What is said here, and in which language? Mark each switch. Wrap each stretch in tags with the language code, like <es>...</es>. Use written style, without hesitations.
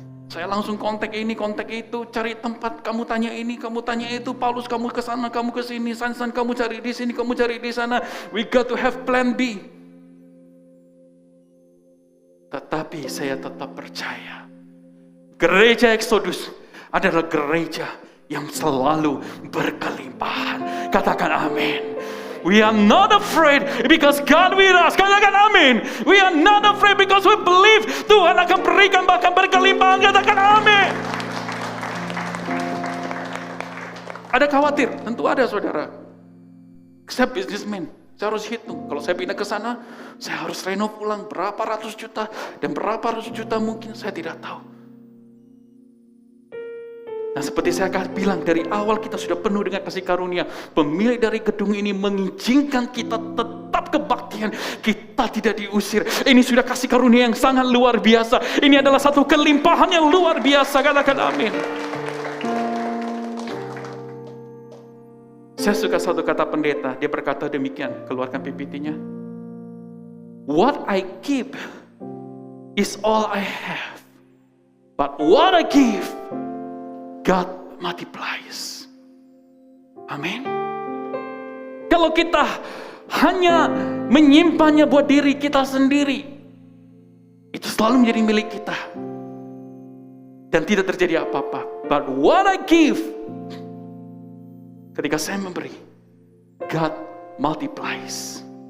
<id>Saya langsung kontak ini, kontak itu, cari tempat, kamu tanya ini, kamu tanya itu, Paulus kamu ke sana, kamu ke sini, Sansan kamu cari di sini, kamu cari di sana.</id> <en>We got to have plan B.</en> <id>Tetapi saya tetap percaya gereja Exodus adalah gereja yang selalu berkelimpahan. Katakan amin.</id> <en>We are not afraid because God with us.</en> <id>Katakan amin.</id> <en>We are not afraid because we believe</en> <id>Tuhan akan berikan bahkan berkelimpahan. Katakan amin. Ada khawatir? Tentu ada, saudara. Saya businessman. Saya harus hitung. Kalau saya pindah ke sana, saya harus renov ulang berapa ratus juta dan berapa ratus juta mungkin saya tidak tahu. Nah, seperti saya akan bilang dari awal kita sudah penuh dengan kasih karunia. Pemilik dari gedung ini mengizinkan kita tetap kebaktian. Kita tidak diusir. Ini sudah kasih karunia yang sangat luar biasa. Ini adalah satu kelimpahan yang luar biasa. Katakan amin. Saya suka satu kata pendeta. Dia berkata demikian. Keluarkan PPT-nya.</id> <en>What I keep is all I have. But what I give, God multiplies.</en> <id>Amin. Kalau kita hanya menyimpannya buat diri kita sendiri, itu selalu menjadi milik kita dan tidak terjadi apa-apa.</id> <en>But what I give,</en> <id>ketika saya memberi,</id> <en>God multiplies.</en>